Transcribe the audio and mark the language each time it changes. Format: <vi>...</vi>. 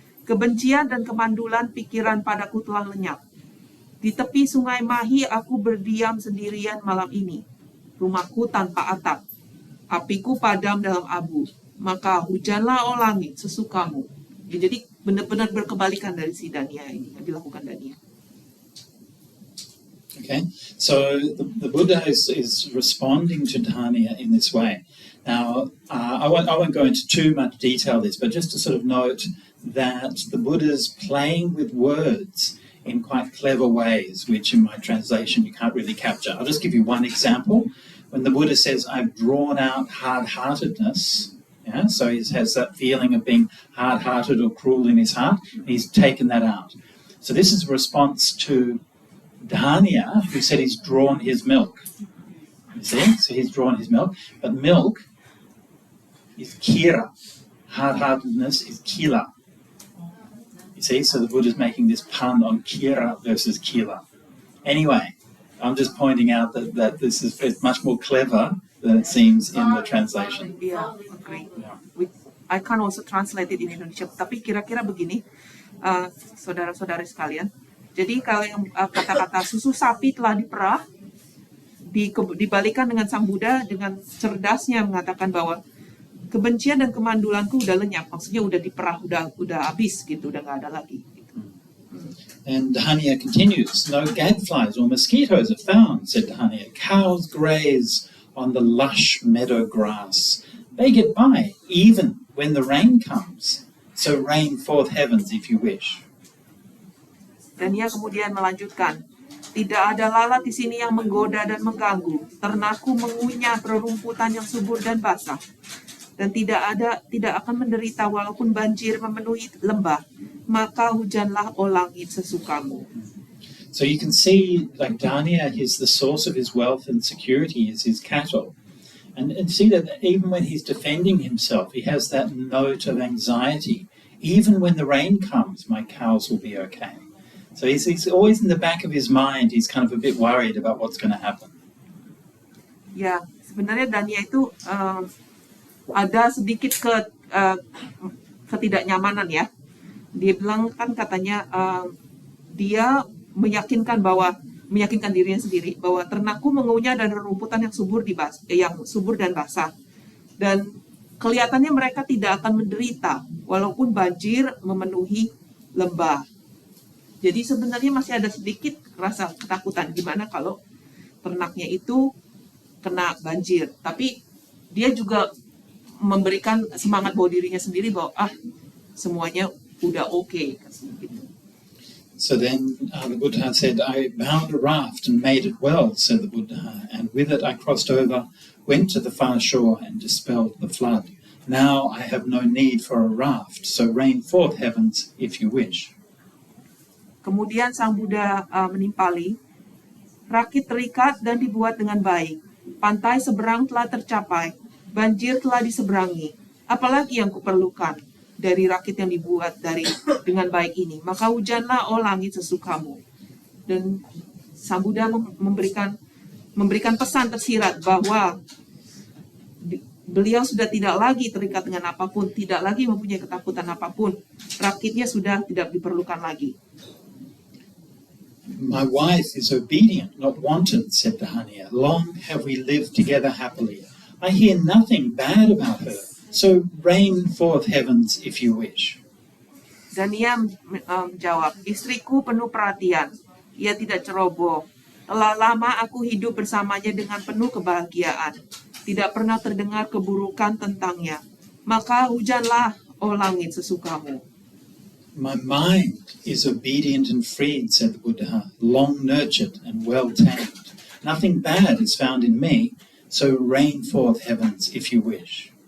<id>Kebencian dan kemandulan pikiran padaku telah lenyap. Di tepi sungai Mahi aku berdiam sendirian malam ini. Rumahku tanpa atap. Apiku padam dalam abu. Maka hujanlah oh langit sesukamu. Jadi benar-benar berkebalikan dari si Daniel ini yang dilakukan Daniel.</id> <en>Okay, so the Buddha is responding to Dania in this way. Now, I won't go into too much detail this, but just to sort of note that the Buddha's playing with words in quite clever ways, which in my translation you can't really capture. I'll just give you one example. When the Buddha says, I've drawn out hard-heartedness, yeah, so he has that feeling of being hard-hearted or cruel in his heart, he's taken that out. So this is a response to Dania, who said he's drawn his milk. You see? So he's drawn his milk. But milk is kira. Hard-heartedness is kila. You see? So the Buddha's making this pun on kira versus kila. Anyway, I'm just pointing out that this is much more clever than it seems in the translation. Yeah, agree. I can also translate it in Indonesia.</en> <id>Tapi kira-kira begini, saudara-saudari sekalian. Jadi kalau yang kata-kata susu sapi telah diperah, dibalikan dengan Sang Buddha dengan cerdasnya mengatakan bahwa kebencian dan kemandulanku udah lenyap, maksudnya udah diperah, udah habis gitu, udah nggak ada lagi. Gitu.</id> <en>And Dania continues, no gadflies or mosquitoes are found, said Dania. Cows graze on the lush meadow grass. They get by, even when the rain comes. So rain forth heavens if you wish.</en> <id>Dan ia kemudian melanjutkan, tidak ada lalat di sini yang menggoda dan mengganggu. Ternakku mengunyah rerumputan yang subur dan basah. Dan tidak akan menderita walaupun banjir memenuhi lembah. Maka hujanlah oh langit sesukamu.</id> <en>So you can see, like Dania, the source of his wealth and security is his cattle. And see that even when he's defending himself, he has that note of anxiety. Even when the rain comes, my cows will be okay. So he's always in the back of his mind, he's kind of a bit worried about what's going to happen.</en> <id>Ya, sebenarnya Dania itu ada sedikit ketidaknyamanan ya. Dia bilang kan katanya dia meyakinkan dirinya sendiri bahwa ternakku mengunyah dan rerumputan yang subur dan basah. Dan kelihatannya mereka tidak akan menderita walaupun banjir memenuhi lembah. Jadi sebenarnya masih ada sedikit rasa ketakutan gimana kalau ternaknya itu kena banjir. Tapi dia juga memberikan semangat buat dirinya sendiri bahwa semuanya udah oke. Gitu.</id> <en>So then the Buddha said, I bound a raft and made it well, said the Buddha, and with it I crossed over, went to the far shore and dispelled the flood. Now I have no need for a raft, so rain forth heavens if you wish.</en> <id>Kemudian Sang Buddha menimpali, rakit terikat dan dibuat dengan baik. Pantai seberang telah tercapai, banjir telah diseberangi. Apalagi yang kuperlukan dari rakit yang dibuat dengan baik ini? Maka hujanlah oh langit sesukamu. Dan Sang Buddha memberikan pesan tersirat bahwa beliau sudah tidak lagi terikat dengan apapun, tidak lagi mempunyai ketakutan apapun. Rakitnya sudah tidak diperlukan lagi.</id> <en>My wife is obedient, not wanton, said Dania. Long have we lived together happily. I hear nothing bad about her, so rain forth heavens if you wish.</en> <id>Dan ia menjawab, istriku penuh perhatian, ia tidak ceroboh. Telah lama aku hidup bersamanya dengan penuh kebahagiaan. Tidak pernah terdengar keburukan tentangnya. Maka hujanlah, oh langit sesukamu.</id> <en>My mind is obedient and freed, said the Buddha, long nurtured and well tamed. Nothing bad is found in me, so rain forth heavens if you wish.</en>